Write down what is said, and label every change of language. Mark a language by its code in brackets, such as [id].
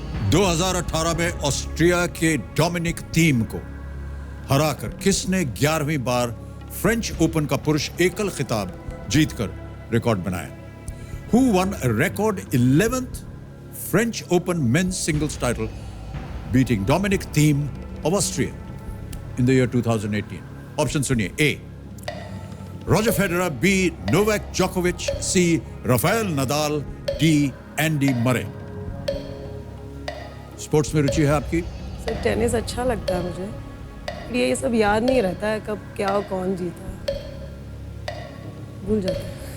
[hi] 2018 में ऑस्ट्रिया के Dominic Thiem को हराकर किसने 11वीं बार फ्रेंच ओपन का पुरुष एकल खिताब जीतकर रिकॉर्ड बनाया? [en] Who won a record 11th French Open men's singles title, beating Dominic Thiem of Austria in the year 2018? [hi] Option सुनिए। [en] A. Roger Federer, B. Novak Djokovic, C. Rafael Nadal, D. Andy Murray। [hi] Sports में रुचि है आपकी? Sir tennis अच्छा लगता है मुझे, ये सब याद नहीं रहता है कब क्या और कौन जीता, भूल जाता है।